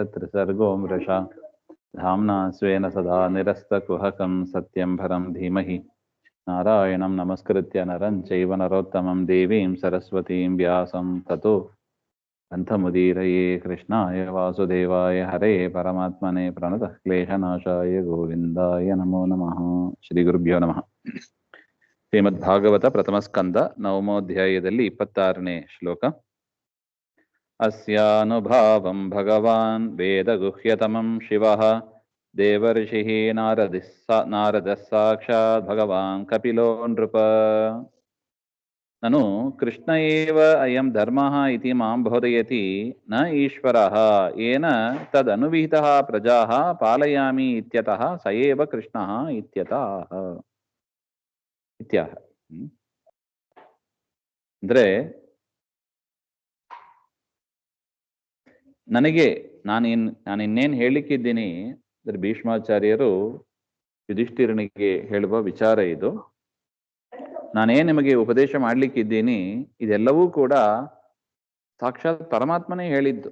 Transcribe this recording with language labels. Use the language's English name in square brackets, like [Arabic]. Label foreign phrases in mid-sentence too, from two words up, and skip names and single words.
[Sanskrit] त्रिसर्गो मृषा धाम्ना स्वेन सदा निरस्तकुहकं सत्यं परं धीमहि नारायणं नमस्कृत्य नरं चैव नरोत्तमं देवीं सरस्वतीं व्यासं ततो ग्रन्थमुदीरये कृष्णाय वासुदेवाय हरे परमात्मने प्रणतः क्लेशनाशाय गोविन्दाय नमो नमः ಶ್ರೀಗುರುಭ್ಯೋ ನಮಃ [Kannada] ಶ್ರೀಮದ್ಭಾಗವತ ಪ್ರಥಮಸ್ಕಂದ ನವಮೋಧ್ಯಾಯದಲ್ಲಿ 26ನೇ ಶ್ಲೋಕ. [Sanskrit] अस्यानुभावं भगवान् वेदगुह्यतमं शिवः देवर्षिः नारदः साक्षात् भगवान् कपिलो नृप ननु कृष्ण एव अयं धर्मः इति मां बोधयति न ईश्वरः येन तदनुविहितः प्रजाः पालयामि इत्यतः स एव कृष्णः इत्यतः इत्याह. [Kannada] ಅಂದ್ರೆ ನಾನಿನ್ನೇನು ಹೇಳಿಕ್ಕಿದ್ದೀನಿ ಅಂದ್ರೆ ಭೀಷ್ಮಾಚಾರ್ಯರು ಯುಧಿಷ್ಠಿರನಿಗೆ ಹೇಳುವ ವಿಚಾರ ಇದು. ನಾನೇನು ನಿಮಗೆ ಉಪದೇಶ ಮಾಡ್ಲಿಕ್ಕಿದ್ದೀನಿ ಇದೆಲ್ಲವೂ ಕೂಡ ಸಾಕ್ಷಾತ್ ಪರಮಾತ್ಮನೇ ಹೇಳಿದ್ದು.